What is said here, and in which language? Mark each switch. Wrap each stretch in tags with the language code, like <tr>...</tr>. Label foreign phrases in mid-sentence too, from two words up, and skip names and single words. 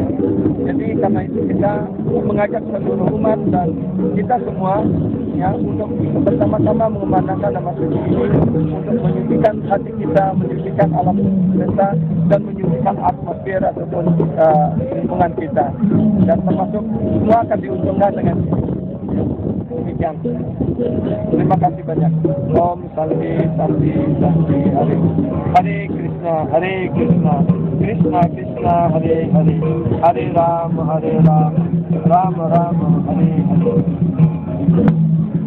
<id>Jadi karena itu kita mengajak seluruh umat dan kita semua ya untuk bersama-sama mengumandangkan nama suci ini untuk menyucikan hati kita, menyucikan alam semesta dan menyucikan atmosfer ataupun lingkungan kita. Dan termasuk semua akan diuntungkan dengan demikian. Terima kasih banyak.</id> <sa>Om Santi Santi Santi Hare Hare Krishna Hare Krishna Krishna Krishna Hare Hare Hare Ram Ram Ram Hare Hare.</sa>